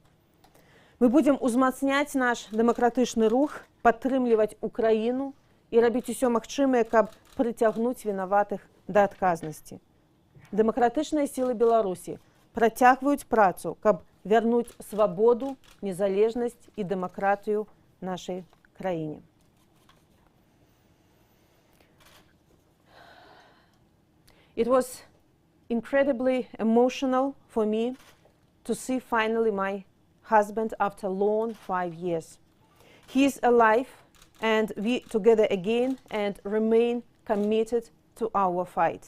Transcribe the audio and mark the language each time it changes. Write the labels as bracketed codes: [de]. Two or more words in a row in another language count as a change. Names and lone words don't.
[be] Мы будзем узмацняць наш дэмакратычны рух, падтрымліваць Украіну і рабіць усё магчымае, каб прыцягнуць вінаватых да адказнасці. Дэмакратычныя сілы Беларусі працягваюць працу, каб вярнуць свабоду, незалежнасць і дэмакратыю нашай краіне. [en] It was incredibly emotional for me to see finally my husband after a long 5 years. He is alive and we together again and remain committed to our fight.